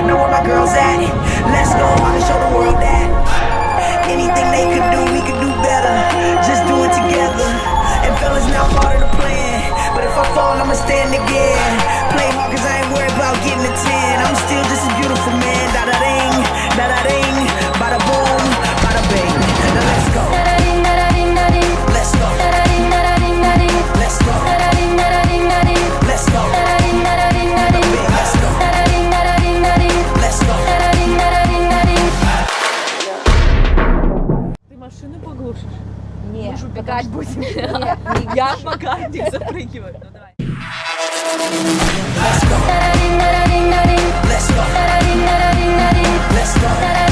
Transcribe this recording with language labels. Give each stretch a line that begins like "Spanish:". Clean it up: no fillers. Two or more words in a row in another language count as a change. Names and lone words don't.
English: Know where my girls at? Let's go, I can show the world that anything they could do, we could do better. Just do it together. And fellas, now part of the plan. But if I fall, I'ma stand again. Play hard cause I ain't worried about getting a 10. I'm still just a beautiful man. Da-da-ding, da-da-ding, bada boom, bada bing. Now let's go. Let's go. Let's go. Let's go. Let's go. Let's go.
Russian: Ты машину поглушишь? Нет, Мы же убегать будем. Я в багажник запрыгиваю. Ну давай.
English: Let's go. Let's go. Let's go.